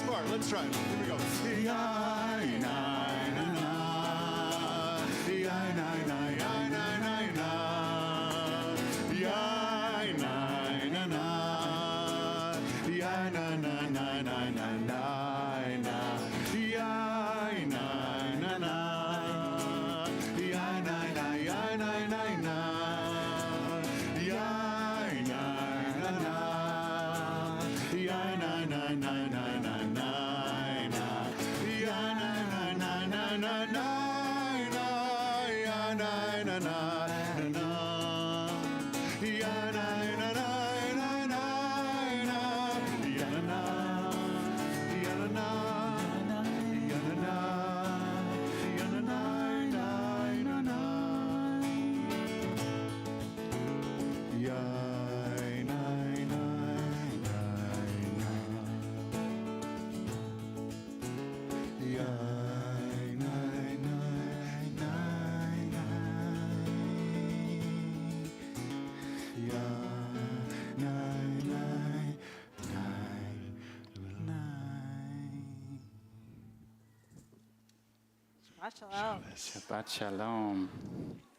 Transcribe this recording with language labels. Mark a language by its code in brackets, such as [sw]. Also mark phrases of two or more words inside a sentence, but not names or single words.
[en] Let's try it. Here we go. Yai, nai, na, na. Yai, nai, nai, yai, nai, nai, na. Yai, nai, na, na. Yai, na, na, na, na, na, na, na. Yai, nai, na, na. Yai, nai, nai, yai, nai, nai, na. Yai, nai, na, na. Yai, nai, nai, nai, nai, nai, nai, na. Yai, nai, nai, nai, nai, nai, nai, na. Yai, nai, na, na, na, na. Yai, nai, na, nai, nai, nai, na. Yai, na, na. Yai, na, na. Yai, na, na. Yai, na, nai, nai, na, nai. Yai, nai, nai, nai, na. Yai, nai, nai, nai, nai. Yai, nai, nai, nai, nai. [he] שבת שלום. שבת שלום.